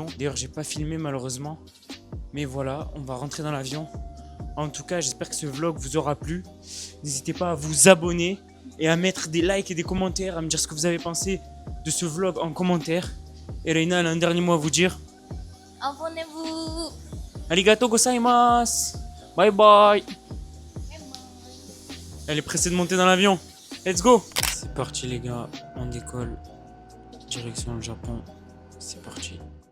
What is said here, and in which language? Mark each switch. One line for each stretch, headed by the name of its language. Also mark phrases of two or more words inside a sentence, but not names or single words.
French: D'ailleurs, j'ai pas filmé malheureusement. Mais voilà, on va rentrer dans l'avion. En tout cas, j'espère que ce vlog vous aura plu. N'hésitez pas à vous abonner et à mettre des likes et des commentaires, à me dire ce que vous avez pensé de ce vlog en commentaire. Et Reina, elle a un dernier mot à vous dire. Abonnez-vous.
Japanese: ありがとうございます.
English: Bye bye.
French: Elle est pressée de monter dans l'avion.
English: Let's go.
French: C'est parti les gars, on décolle. Direction le Japon. C'est parti.